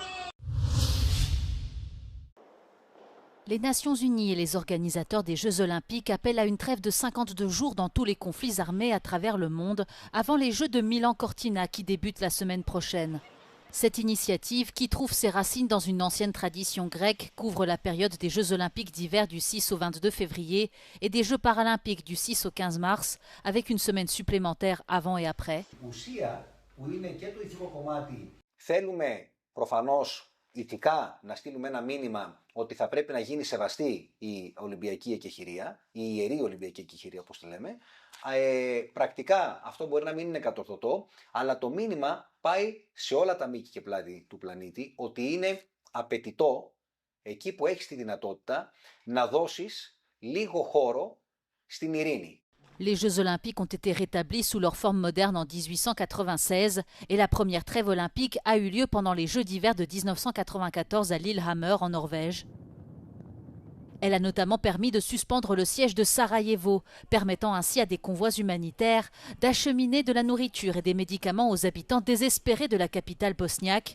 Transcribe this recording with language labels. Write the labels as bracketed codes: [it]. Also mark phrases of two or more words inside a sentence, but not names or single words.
[fr] Les Nations Unies et les organisateurs des Jeux Olympiques appellent à une trêve de 52 jours dans tous les conflits armés à travers le monde avant les Jeux de Milan-Cortina qui débutent la semaine prochaine. Cette initiative, qui trouve ses racines dans une ancienne tradition grecque, couvre la période des Jeux Olympiques d'hiver du 6 au 22 février et des Jeux Paralympiques du 6 au 15 mars, avec une semaine supplémentaire avant et après. [el] Ηθικά να στείλουμε ένα μήνυμα ότι θα πρέπει να γίνει σεβαστή η Ολυμπιακή εκεχηρία, η ιερή Ολυμπιακή εκεχηρία όπως τη λέμε. Πρακτικά αυτό μπορεί να μην είναι κατορθωτό, αλλά το μήνυμα πάει σε όλα τα μήκη και πλάτη του πλανήτη ότι είναι απαιτητό εκεί που έχεις τη δυνατότητα να δώσεις λίγο χώρο στην ειρήνη. [fr] Les Jeux olympiques ont été rétablis sous leur forme moderne en 1896 et la première trêve olympique a eu lieu pendant les Jeux d'hiver de 1994 à Lillehammer en Norvège. Elle a notamment permis de suspendre le siège de Sarajevo, permettant ainsi à des convois humanitaires d'acheminer de la nourriture et des médicaments aux habitants désespérés de la capitale bosniaque.